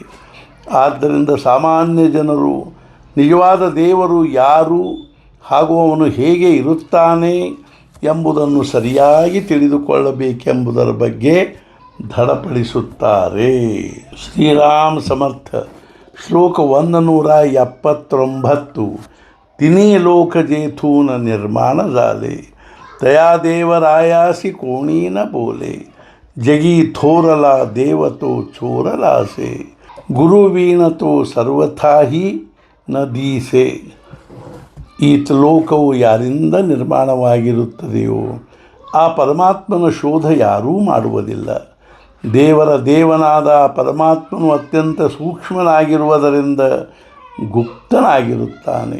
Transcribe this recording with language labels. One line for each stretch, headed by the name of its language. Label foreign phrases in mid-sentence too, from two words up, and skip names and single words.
Kannada: ಆದ್ದರಿಂದ ಸಾಮಾನ್ಯ ಜನರು ನಿಜವಾದ ದೇವರು ಯಾರು ಹಾಗೂ ಅವನು ಹೇಗೆ ಇರುತ್ತಾನೆ ಎಂಬುದನ್ನು ಸರಿಯಾಗಿ ತಿಳಿದುಕೊಳ್ಳಬೇಕೆಂಬುದರ ಬಗ್ಗೆ ದೃಢಪಡಿಸುತ್ತಾರೆ. ಶ್ರೀರಾಮ್ ಸಮರ್ಥ ಶ್ಲೋಕ 179.
Marathi: तिनी लोक जेथून निर्माण झाले, तया देवरायासी कोणी न बोले, जगी थोरला देव तो चोरलासे, गुरुवीण तो सर्वथाही न दिसे.
Kannada: ಈ ಲೋಕವು ಯಾರಿಂದ ನಿರ್ಮಾಣವಾಗಿರುತ್ತದೆಯೋ ಆ ಪರಮಾತ್ಮನ ಶೋಧ ಯಾರೂ ಮಾಡುವುದಿಲ್ಲ. ದೇವರ ದೇವನಾದ ಪರಮಾತ್ಮನು ಅತ್ಯಂತ ಸೂಕ್ಷ್ಮನಾಗಿರುವುದರಿಂದ ಗುಪ್ತನಾಗಿರುತ್ತಾನೆ.